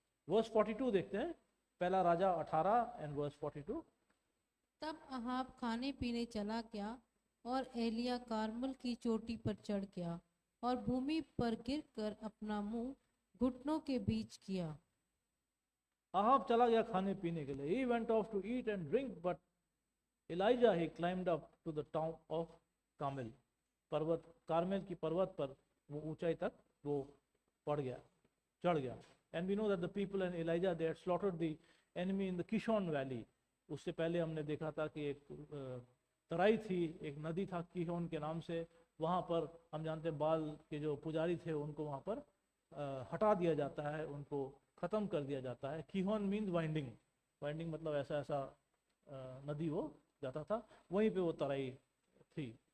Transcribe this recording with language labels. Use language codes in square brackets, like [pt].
[hi] Verse 42 देखते हैं, पहला राजा 18 एंड वर्स 42। तब अहाब खाने पीने चला गया और एलिया कार्मल की चोटी पर चढ़ गया और भूमि पर गिरकर अपना मुंह घुटनों के बीच किया। अहाब चला गया खाने पीने के लिए। [en] He went off to eat and drink, but Elijah he climbed up to the town of Carmel। [hi] पर्वत कार्मेल की पर्वत पर वो ऊंचाई तक वो चढ़ गया। [en] And we know that the people in Elijah they had slaughtered the enemy in the Kishon Valley। [hi] उससे पहले हमने देखा था कि एक तराई थी, एक नदी था किशोन के नाम से, वहाँ पर हम जानते हैं बाल के जो पुजारी थे उनको वहाँ पर हटा दिया जाता है, उनको ख़त्म कर दिया जाता है। किहोन मीन्स वाइंडिंग, वाइंडिंग मतलब ऐसा नदी वो जाता था, वहीं पे वो तराई थी।